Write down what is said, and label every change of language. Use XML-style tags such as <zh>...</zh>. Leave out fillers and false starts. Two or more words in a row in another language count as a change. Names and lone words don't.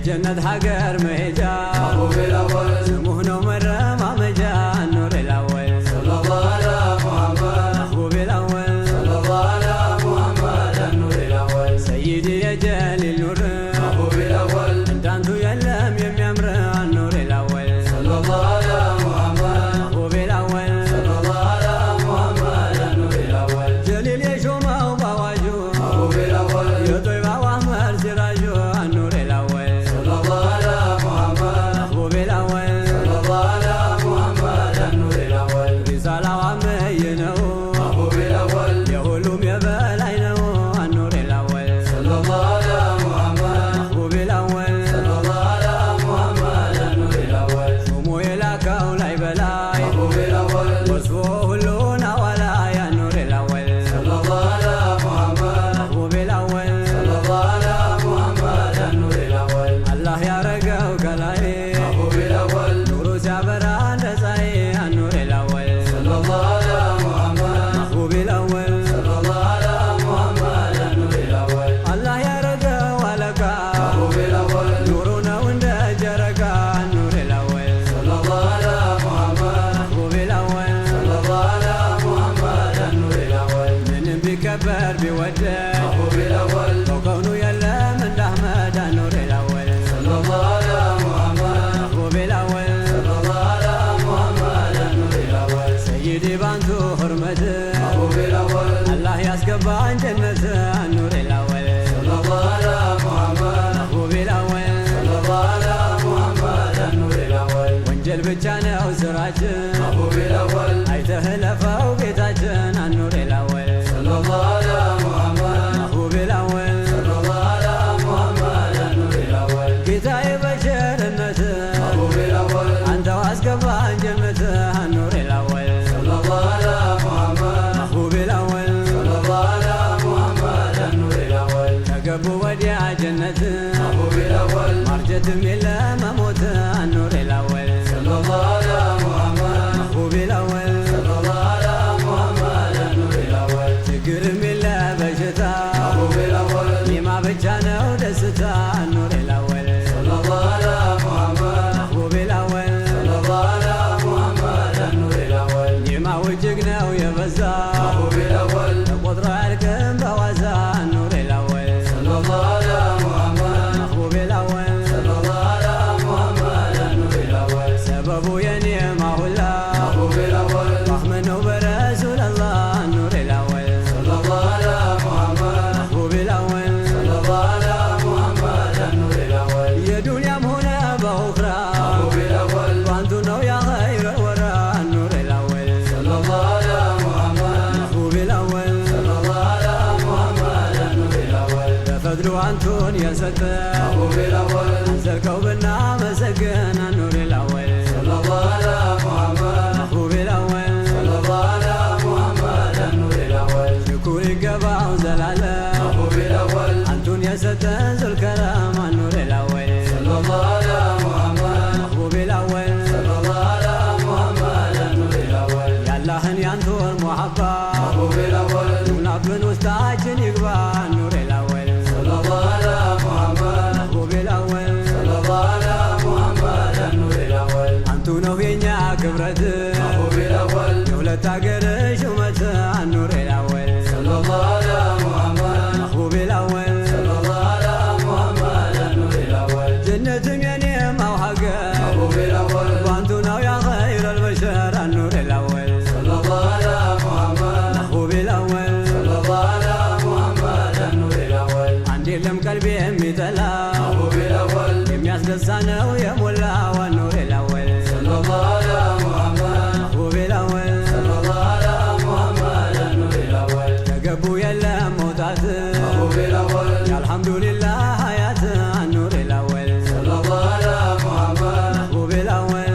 <am>ጀነት ሀገር መሄጃ</am> <ar>محبوب الأول</ar> <am>ስሙህ ነው መረማመጃ</am> <ar>نور الأول صلى الله على محمد محبوب الأول صلى الله على محمد النور الأول سيدي يا جليل نور محبوب الأول</ar> <am>እንዳንቱ የለም የሚያምር</am> <ar>نور الأول صلى الله على محمد محبوب الأول صلى الله على محمد النور الأول</ar> <am>جليل የሾመው ባዋጁ</am> <ar>محبوب الأول</ar> <am>የጦይባው አህመድ ሲራጁ</am> <ar>نور الأول صلى الله على محمد محبوب الأول صلى الله على محمد النور الأول</ar> <am>ሪሳላው አመይ ነው</am> <ar>محبوب الأول</ar> <am>የሁሉም የበላይ ነው</am> <ar>نور الأول صلى الله على محمد محبوب الأول صلى الله على محمد النور الأول</ar> <am>ሹሙ የላከው ላይ በላይ</am> <ar>محبوب الأول</ar> <am>ወስፎ ሁሉን አዋላ</am> <ar>يا نور الأول صلى الله على محمد محبوب الأول صلى الله على محمد النور الأول</ar> <am>አላህ ያረገው ከላይ</am> <ar>محبوب الأول</ar> <am>ኑሩ ሲያበራ እንደ ፀሐይ</am> <ar>نور الأول صلى الله على محمد محبوب الأول صلى الله على محمد النور الأول</ar> <am>አላህ ያረገው አለቃ</am> <ar>محبوب الأول</ar> <am>ኑሩ ነው እንደ ጨረቃ</am> <ar>نور الأول صلى الله على محمد محبوب الأول صلى الله على محمد النور الأول</ar> <am>ምንም ቢከበር ቢወደድ</am> <ar>محبوب الأول</ar> <am>በከውኑ የለም እንደ አህመድ</am> <ar>نور الأول صلى الله على محمد محبوب الأول صلى الله على محمد النور الأول</ar> <am>سيدي ባንቱ ህርመት</am> <ar>محبوب الأول</ar> <am>አላህ ያስገባን ጀነት</am> <ar>نور الأول صلى الله على محمد محبوب الأول صلى الله على محمد النور الأول</ar> <am>ወንጀል ብቻ ነው ስራችን</am> <ar>محبوب الأول</ar> <am>አይተህ ለፈው ጌታችን</am> <ar>نور الأول صلى الله على محمد محبوب الأول صلى الله على محمد النور الأول</ar> <am>ጌታዬ በቸርነት</am> <ar>محبوب الأول</ar> <am>አንተው አስገባን ጀነት</am> <ar>نور الأول صلى الله على محمد محبوب الأول صلى الله على محمد النور الأول</ar> <am>ከገቡ ወዲያ ጀነት</am> <ar>محبوب الأول</ar> <am>ማርጀትም የለ መሞት</am> <ar>نور الأول صلى الله على محمد محبوب الأول صلى الله على محمد النور الأول</ar> <am>ችግርም የለ በሽታ</am> <ar>محبوب الأول</ar> <am>ኒማ ብቻ ነው ደስታ</am> <ar>نور الأول صلى الله على محمد محبوب الأول صلى الله على محمد النور الأول</ar> <am>ኒማው እጅግ ነው የበዛ</am> <ar>محبوب الأول</ar> <am>ተቆጥሮ አያልቅም በዋዛ</am> <ar>نور الأول صلى الله على محمد محبوب الأول صلى الله على محمد النور الأول</ar> <am>ሰበቡ የኒማ ሁላ</am> <ar>محبوب الأول</ar> <am>رحمة ነው በረሱል አላህ</am> <ar>نور الأول صلى الله على محمد محبوب الأول صلى الله على محمد النور الأول</ar> <am>የዱንያም ሆነ በኡኽራ</am> <ar>محبوب الأول</ar> <am>ባንቱ ነው</am> <ar>يا خير الورى نور الأول صلى الله على محمد محبوب الأول صلى الله على محمد النور الأول</ar> <am>በፈድሉ አንቱን የሰጠ</am> <ar>محبوب الأول</ar> <am>አንዘልቀው ብናመሰግን</am> <ar>نور الأول صلى الله على محمد محبوب الأول صلى الله على محمد النور الأول</ar> <am>ሽኩር ይገባው ዘላለም</am> <ar>محبوب الأول</ar> <am>አንቱን የሰጠ ዙልከረም</am> <ar>نور الأول صلى الله على محمد محبوب الأول صلى الله على محمد النور الأول</ar> <am>ያላህን ያንቱን ሙሐባ</am> <ar>محبوب الأول</ar> <am>ይሙላብን ውስጣችን ይግባ</am> <ar>نور الأول صلى الله على محمد محبوب الأول صلى الله على محمد النور الأول</ar> <am>አንቱ ነው የኛ ክብረት</am> <ar>محبوب الأول</ar> <am>የሁለት አገር ሹመት</am> <ar>نور الأول صلى الله على محمد محبوب الأول صلى الله على محمد النور الأول</ar> <am>ጀነትም የኔማው ሀገር</am> <ar>محبوب الأول</ar> <am>ባንቱ ነው</am> <ar>يا خير البشر نور الأول صلى الله على محمد محبوب الأول صلى الله على محمد النور الأول</ar> <am>አንድ የለም ቀልቤ የሚጠላ</am> <ar>محبوب الأول</ar> <am>የሚያስደሳ ነው የሞላ</am> <ar>نور الأول صلى الله على محمد محبوب الأول صلى الله على محمد النور الأول</ar> <am>ከገቡ የለም መውጣት</am> <ar>محبوب الأول</ar> <am>የአልሐምዱሊላህ ሀያት</am> <ar>نور الأول صلى الله على محمد محبوب الأول</ar>